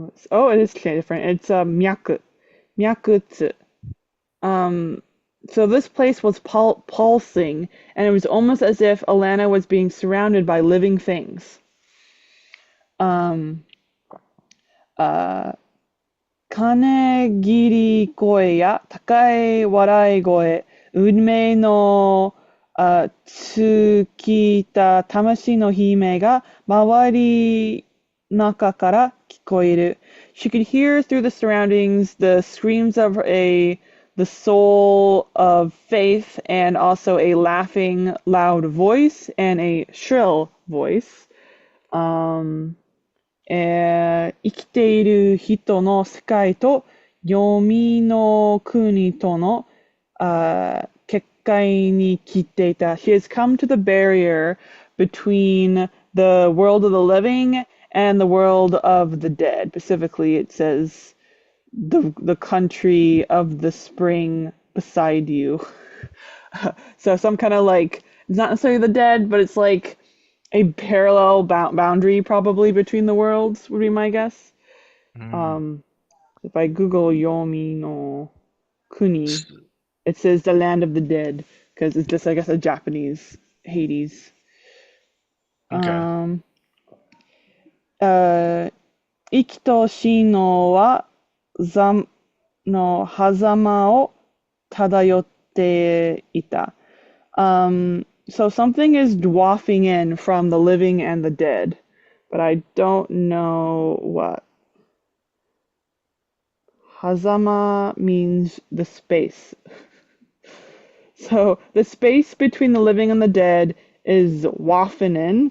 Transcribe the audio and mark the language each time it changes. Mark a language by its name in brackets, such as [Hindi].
[English] Oh, it is different. It's myaku, myakutsu. Um, so this place was pulsing, and it was almost as if Alanna was being surrounded by living things. [Japanese] Um, uh, 金切り声や高い笑い声、運命の尽きた魂の悲鳴が周り中から聞こえる。 [English] She could hear through the surroundings the screams of the soul of faith and also a laughing loud voice and a shrill voice. [Japanese] 生きている人の世界と黄泉の国との結界に来ていた. [English] She has come to the barrier between the world of the living and the world of the dead. Specifically, it says the country of the spring beside you. So some kind of like, it's not necessarily the dead, but it's like a parallel boundary probably between the worlds would be my guess. If I Google Yomi no Kuni, it says the land of the dead because it's just, I guess, a Japanese Hades. Okay. [Japanese] 生きとしのは座の狭間を漂っていた. [English] So something is dwafting in from the living and the dead, but I don't know what. Hazama means the space. So the space between the living and the dead is wafting in.